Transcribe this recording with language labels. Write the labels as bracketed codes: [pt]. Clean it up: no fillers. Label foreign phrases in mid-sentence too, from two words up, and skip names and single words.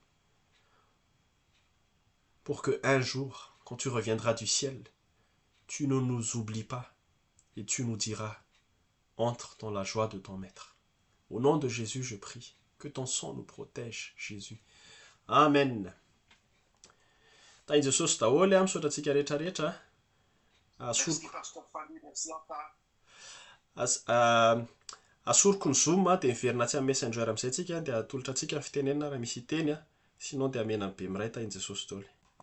[fr] Pour que un jour, quand tu reviendras du ciel, tu ne nous oublies pas et tu nous diras, entre dans la joie de ton Maître. Au nom de Jésus, je prie, que ton sang nous protège, Jésus. Amen. [mg] Tain'i Jesosy daholo misaotra rehetrarehetra. Asoroko ny Zoom dia miverina tsy amin'ny Messenger amin'izay tsika dia atolotra antsika ny fitenenana raha misy teny sinon dia amena be miray tain'i Jesosy daholo.